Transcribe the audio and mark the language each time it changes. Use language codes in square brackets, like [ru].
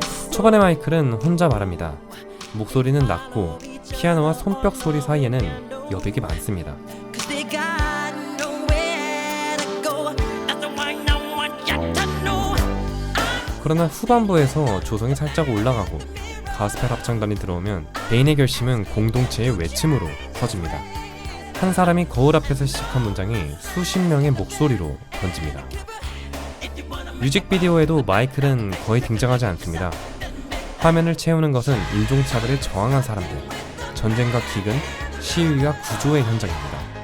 [ko] 초반에 마이클은 혼자 말합니다. 목소리는 낮고 피아노와 손뼉 소리 사이에는 여백이 많습니다. [en] Cause they got nowhere to go. That's why no one got to know. [ko] 그러나 후반부에서 조성이 살짝 올라가고 가스펠 합창단이 들어오면 베인의 결심은 공동체의 외침으로 터집니다. 한 사람이 거울 앞에서 시작한 문장이 수십 명의 목소리로 번집니다. 뮤직비디오에도 마이클은 거의 등장하지 않습니다. 화면을 채우는 것은 인종차별에 저항한 사람들, 전쟁과 기근, 시위와 구조의 현장입니다.